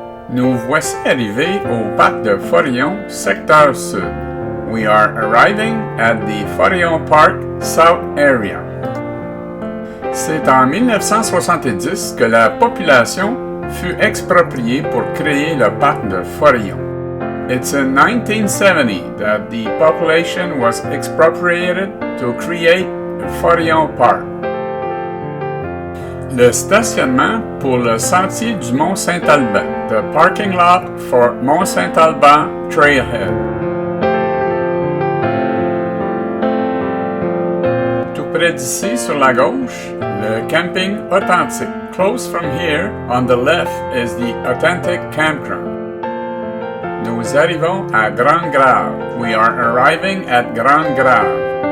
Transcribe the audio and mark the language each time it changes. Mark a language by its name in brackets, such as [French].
[French] Nous voici arrivés au parc de Forillon, secteur sud. [English] We are arriving at the Forillon Park South area. [French] C'est en 1970 que la population fut expropriée pour créer le parc de Forillon. [English] It's in 1970 that the population was expropriated to create the Forillon Park. [French] Le stationnement pour le sentier du Mont-Saint-Alban, [English] the parking lot for Mont-Saint-Alban Trailhead. [French] Tout près d'ici, sur la gauche, le camping authentique. [English] Close from here, on the left, is the authentic campground. [French] Nous arrivons à Grande Grave. [English] We are arriving at Grande Grave.